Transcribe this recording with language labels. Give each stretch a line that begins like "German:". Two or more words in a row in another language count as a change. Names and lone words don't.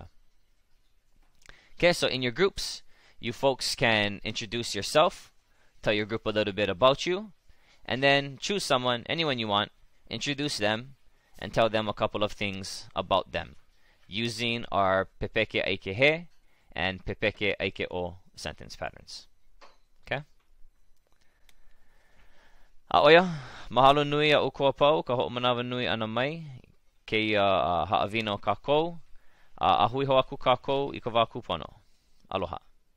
English: Okay, so in your groups, you folks can introduce yourself, tell your group a little bit about you, and then choose someone, anyone you want, introduce them, and tell them a couple of things about them using our
Hawaiian: Pepeke ʻaike he
English: and
Hawaiian: Pepeke ʻaike o
English: sentence patterns. Okay?
Hawaiian: A'oia, mahalo nui a ukoa pau, ka ho'omanawa nui ana mai, ke haʻawina o kākou, a hui ho aku kākou I ka wā kūpono. Aloha.